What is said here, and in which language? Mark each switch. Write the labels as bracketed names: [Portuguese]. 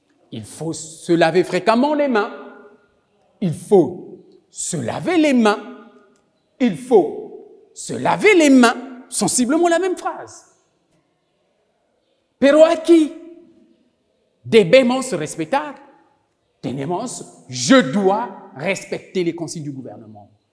[French] Il faut se laver fréquemment les mains. Il faut se laver les mains. Il faut se laver les mains. Sensiblement la même phrase. [Spanish] Pero aquí debemos respetar. Tenemos, [French] je dois respecter les consignes du gouvernement.